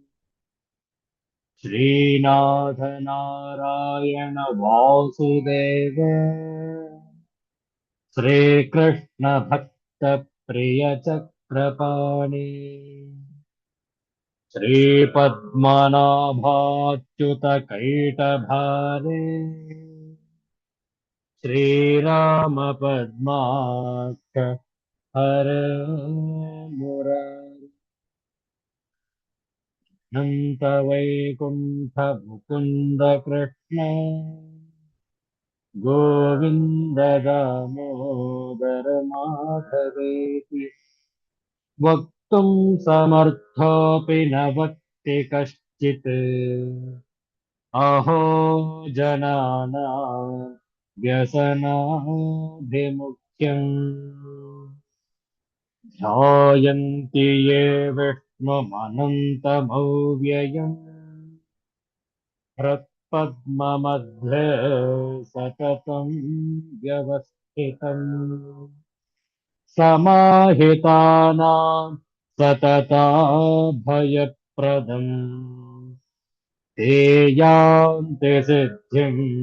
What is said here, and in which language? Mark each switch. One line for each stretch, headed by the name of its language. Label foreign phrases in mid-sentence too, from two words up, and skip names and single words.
Sanskrit: ಶ್ರೀನಾಥ ನಾರಾಯಣ ವಾಸುದೇವ ಶ್ರೀಕೃಷ್ಣ ಭಕ್ತ ಪ್ರಿಯ ಚಕ್ರಪಾಣಿ ಶ್ರೀಪದ್ಮನಾಭಾಚ್ಯುತ ಕೈಟಭಾರೆ ಶ್ರೀರಾಮ ಪದ್ಮಾಕ್ಷ ಹರೇ ಮುರಾರಿ ನಂತ ವೈಕುಂಠ ಮುಕುಂದ ಕೃಷ್ಣ ಗೋವಿಂದ ದಾಮೋದರ ಮಾಧವೇತಿ ವಕ್ತುಂ ಸಮರ್ಥೋಪಿ ನ ವಕ್ತಿ ಕಶ್ಚಿತ್ ಅಹೋ ಜನಾನಾಂ ವ್ಯಸನಾಭಿಮುಖ್ಯಂ ಧ್ಯಾಯन्ति ये विष्णुमनन्तमव्ययम् हृत्पद्ममध्ये सततं व्यवस्थितम् समाहितानां सतताभयप्रदम् ते यान्ति सिद्धिं